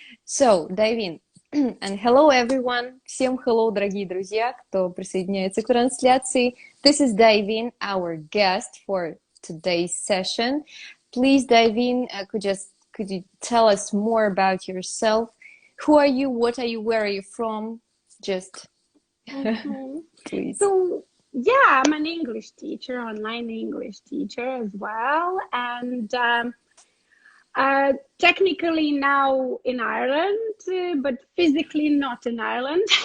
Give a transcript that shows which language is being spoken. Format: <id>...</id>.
<en>So, Daivin, and hello everyone.</en> <ru>Всем hello, дорогие друзья, кто присоединяется к трансляции.</ru> <en>This is Daivin, our guest for today's session. Please, Daivin, could you tell us more about yourself? Who are you? What are you? Where are you from? Just please. So, yeah, I'm an English teacher, online English teacher as well, and technically now in Ireland, but physically not in Ireland.</en>